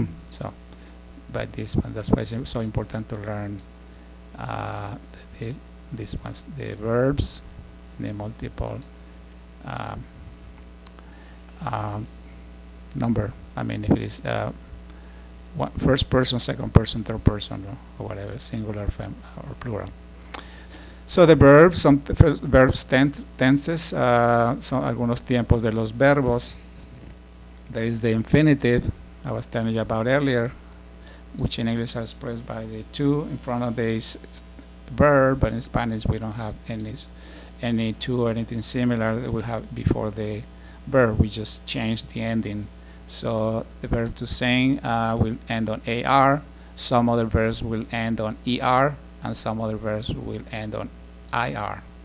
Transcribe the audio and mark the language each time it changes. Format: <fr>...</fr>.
<en>So, by this one, that's why it's so important to learn these ones, the verbs, the multiple number. If it is first person, second person, third person, or whatever, singular, or plural. So the verbs, some verbs tenses,</en> <es>son algunos tiempos de los verbos.</es> <en>There is the infinitive I was telling you about earlier, which in English are expressed by the to in front of the verb, but in Spanish we don't have any to or anything similar that we have before the verb. We just change the ending. So the verb to sing will end on AR, some other verbs will end on ER, and some other verbs will end on IR.</en>